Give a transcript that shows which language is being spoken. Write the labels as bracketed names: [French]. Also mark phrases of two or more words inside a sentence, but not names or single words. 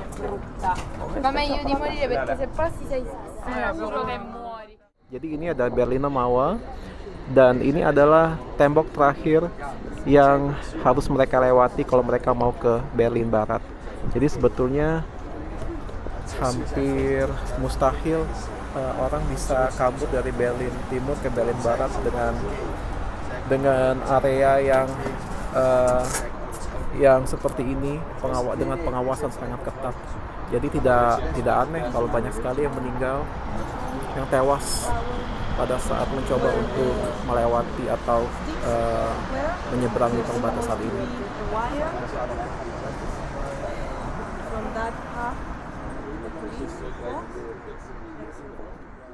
[Italian] Va meglio di morire perché se passi sei sicuro che muori. [Indonesian] Jadi ini ada Berliner Mauer dan ini adalah tembok terakhir yang harus mereka lewati kalau mereka mau ke Berlin Barat. Jadi sebetulnya hampir mustahil orang bisa kabur dari Berlin Timur ke Berlin Barat dengan area yang seperti ini, dengan pengawasan sangat ketat. Jadi tidak aneh kalau banyak sekali yang meninggal, yang tewas pada saat mencoba untuk melewati atau menyeberangi perbatasan ini. [English] From that half, the police walk next to